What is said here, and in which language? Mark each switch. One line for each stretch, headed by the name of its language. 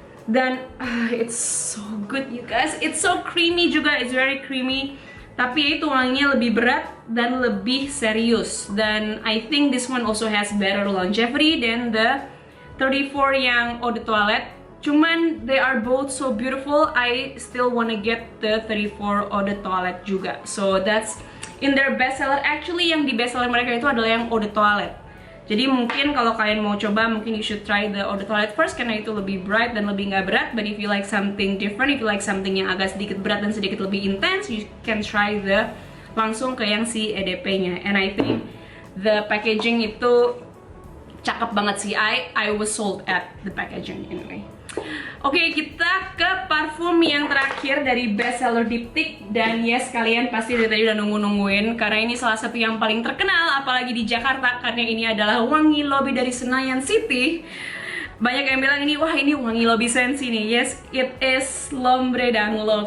English: Dan it's so good you guys, it's so creamy juga, it's very creamy.
Indonesian: Tapi itu wanginya lebih berat dan lebih serius.
English: Dan I think this one also has better longevity than the 34 yang Eau de Toilette. Cuman they are both so beautiful, I still wanna get the 34 Eau de Toilette juga. So that's in their bestseller.
Indonesian: Actually yang di bestseller mereka itu adalah yang Eau de Toilette. Jadi mungkin kalau kalian mau coba, mungkin
English: you should try the Eau de Toilette first
Indonesian: karena itu lebih bright dan lebih nggak berat.
English: But if you like something different, if you like something
Indonesian: yang agak sedikit berat dan sedikit lebih intense,
English: you can try
Indonesian: langsung ke yang si EDP-nya.
English: And I think the packaging
Indonesian: itu cakep banget sih.
English: I was sold at the packaging anyway.
Indonesian: Oke, kita ke parfum yang terakhir dari bestseller Diptyque. Dan yes, kalian pasti dari tadi udah nungguin karena ini salah satu yang paling terkenal, apalagi di Jakarta, karena ini adalah wangi lobby dari Senayan City. Banyak yang bilang ini, wah ini wangi lobby Sensi nih.
English: Yes, it is L'Ombre d'Anglo.